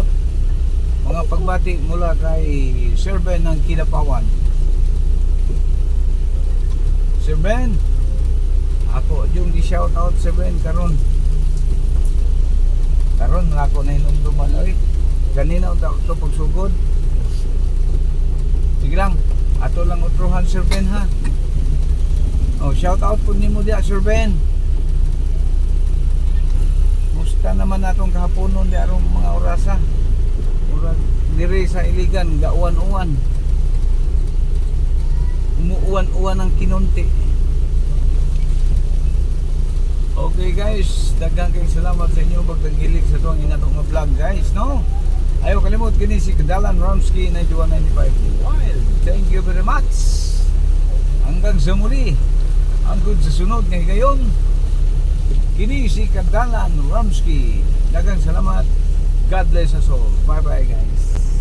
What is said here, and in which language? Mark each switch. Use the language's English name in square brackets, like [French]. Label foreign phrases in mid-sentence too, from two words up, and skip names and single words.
[Filipino] Mga pagbati mula kay Sir Ben ng Kidapawan. [Cebuano] Sir Ben, ako yung di [English] shout out [Cebuano] Sir Ben karon ako na hinumduman oy. [Filipino] Kanina ito pagsugod. [Cebuano] Sige lang, ato lang utruhan Sir Ben ha. [English] Shout out [Cebuano] po nimo dia Sir Ben. Musta naman natong kahaponon di arong mga orasa. Murag diri sa Iligan gauwan-uwan. Umuuwan-uwan ang kinunti. Okay guys, daghang kayong salamat sa inyo pagtanggilik sa tuwang inatong nga vlog guys, no? Ayaw kalimot kini si Kadalan Ramsky 9195 Wild. [English] Thank you very much. [Filipino] Hanggang sa muli. Hanggang sa [Cebuano] sunod nga higayon. Kini si Kadalan Ramsky. Daghang salamat. [English] God bless us all. Bye bye guys.